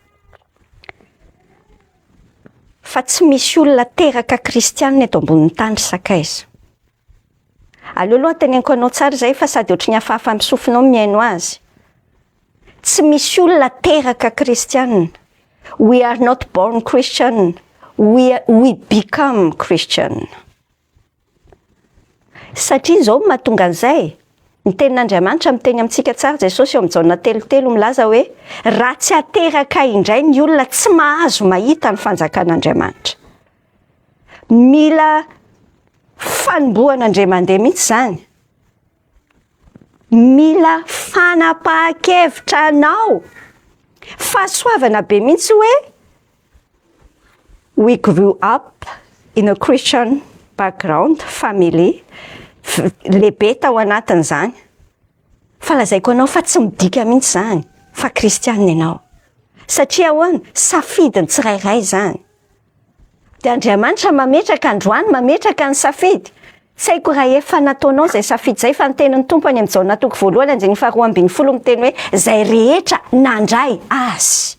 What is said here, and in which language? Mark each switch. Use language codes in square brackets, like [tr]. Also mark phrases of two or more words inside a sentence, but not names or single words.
[mg] Fa tsy misy olona teraka kristianina eto ambonin'ny tany sakaiza. Aloha teneniko anao tsara zay fa sady ohatry ny hafahafa misofinao miaino azy. Tsy misy olona teraka kristianina. [en] We are not born Christian. We become Christian. [mg] Satria zao mahatonga an'izay. Ny tenin'Andriamanitra miteny amintsika tsara Jesosy eo amin'ny jaona 3 milaza hoe raha tsy ateraka indray ny olona tsy mahazo mahita ny fanjakan'Andriamanitra. Mila fanombohana indray mandeha mihitsy zany. Mila fanapahan-kevitra anao. Fahasoavana be mihitsy hoe [en] we grew up in a Christian background, family. [mg] Lehibe tao anatin'izany. Fa lazaiko anao fa tsy midika mihitsy zany. Fa kristianina ianao. Satria ahoana? Safidiny tsirairay zany. De Andriamanitra mametraka androany, mametraka ny safidy. Tsy haiko raha efa nataonao zay safidy zay fa ny tenin'ny tompony amin'ny jaona toko 1:12 miteny hoe zay rehetra nandray azy.